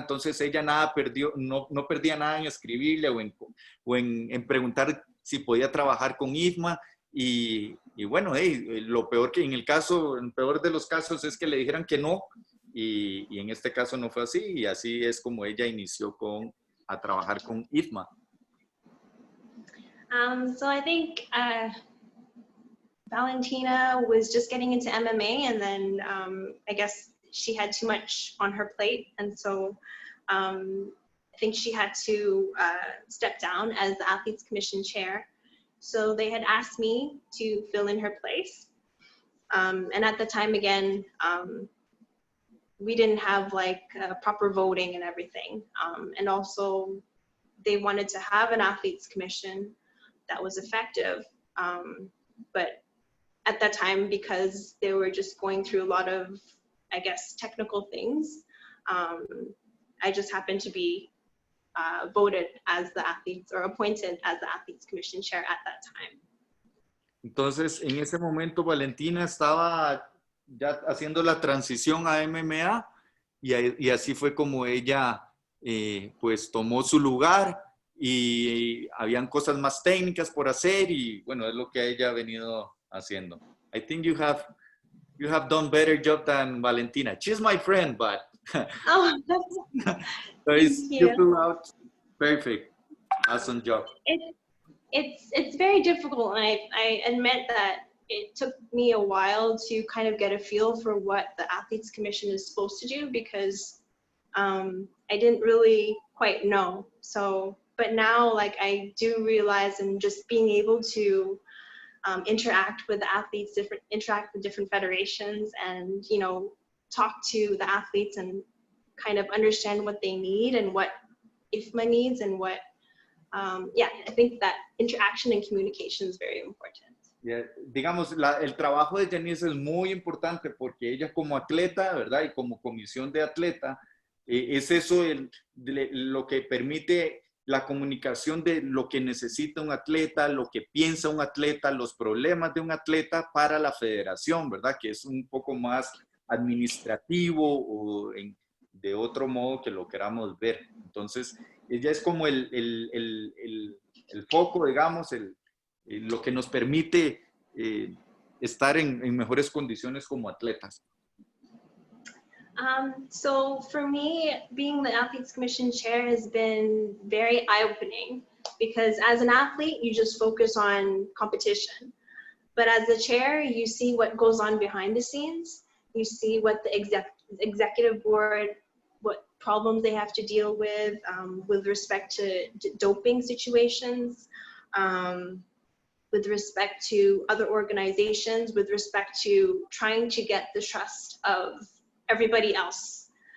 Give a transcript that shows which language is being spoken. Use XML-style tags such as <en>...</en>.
<es>Entonces ella no perdía nada en escribirle o en preguntar si podía trabajar con IFMA. Y bueno, lo peor el peor de los casos es que le dijeran que no, y en este caso no fue así, y así es como ella inició a trabajar con IFMA.</es> <en>So I think Valentina was just getting into MMA, and then I guess she had too much on her plate, and so I think she had to step down as the Athletes Commission chair. So they had asked me to fill in her place. And at the time, again, we didn't have like proper voting and everything. And also they wanted to have an Athletes Commission that was effective. But at that time, because they were just going through a lot of, I guess, technical things, I just happened to be voted as the athletes, or appointed as the Athletes Commission chair at that time.</en> <es>Entonces, en ese momento, Valentina estaba ya haciendo la transición a MMA, y así fue como ella pues tomó su lugar, y habían cosas más técnicas por hacer, y bueno, es lo que ella ha venido haciendo.</es> <en>I think you have done better job than Valentina. She's my friend, but Oh, so you pull out perfect. Awesome job. It's very difficult, and I admit that it took me a while to kind of get a feel for what the Athletes Commission is supposed to do, because I didn't really quite know. So, but now, like, I do realize, and just being able to interact with the athletes, interact with different federations, and, you know, talk to the athletes and kind of understand what they need and what IFMA needs, and what, yeah, I think that interaction and communication is very important. Yeah.</en> <es>Digamos, el trabajo de Janice es muy importante, porque ella como atleta, ¿verdad? Y como comisión de atleta, es eso lo que permite la comunicación de lo que necesita un atleta, lo que piensa un atleta, los problemas de un atleta para la federación, ¿verdad? Que es un poco más administrativo, o de otro modo que lo queramos ver. Entonces, ella es como el foco, digamos, lo que nos permite estar en mejores condiciones como atletas.</es> <en>So for me, being the Athletes Commission chair has been very eye-opening because as an athlete, you just focus on competition. But as the chair, you see what goes on behind the scenes. You see what the executive board, what problems they have to deal with respect to doping situations, with respect to other organizations, with respect to trying to get the trust of everybody else.</en>